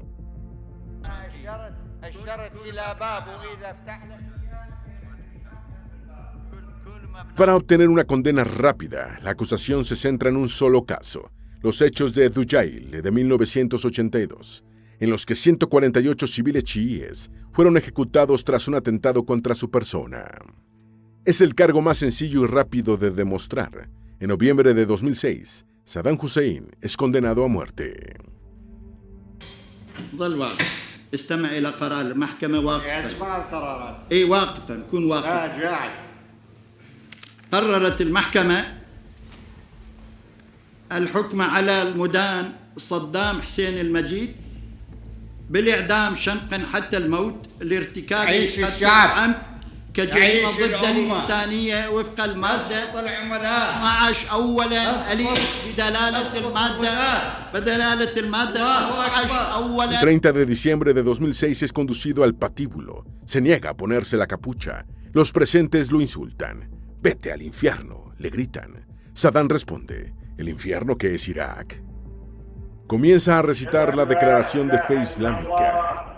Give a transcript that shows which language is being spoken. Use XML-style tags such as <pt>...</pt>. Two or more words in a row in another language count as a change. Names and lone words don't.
<es>Para obtener una condena rápida, la acusación se centra en un solo caso, los hechos de Dujail de 1982. En los que 148 civiles chiíes fueron ejecutados tras un atentado contra su persona. Es el cargo más sencillo y rápido de demostrar. En noviembre de 2006, Saddam Hussein es condenado a muerte.</es> <ar>ظل واقف استمع إلى قرار المحكمة واقفا اسمع القرارات أي واقفا كن واقفا قاعد قررت المحكمة الحكم على المدان صدام حسين المجيد بالإعدام شنقا حتى الموت لارتكاب يعيش قتل الشعب. عمد كجريمة يعيش ضد الأمة. الإنسانية وفق المادة اسقط العملاء 12 أولا اسقط. أليف بدلالة اسقط المادة الغلاة. بدلالة المادة الله 12 أكبر.</ar> <es>El</es> <ar>أولا</ar> <es>30 de diciembre de 2006 es conducido al patíbulo. Se niega a ponerse la capucha. Los presentes lo insultan. «Vete al infierno», le gritan. Saddam responde, «¿El infierno que es Irak?». Comienza a recitar la declaración de fe islámica.</es>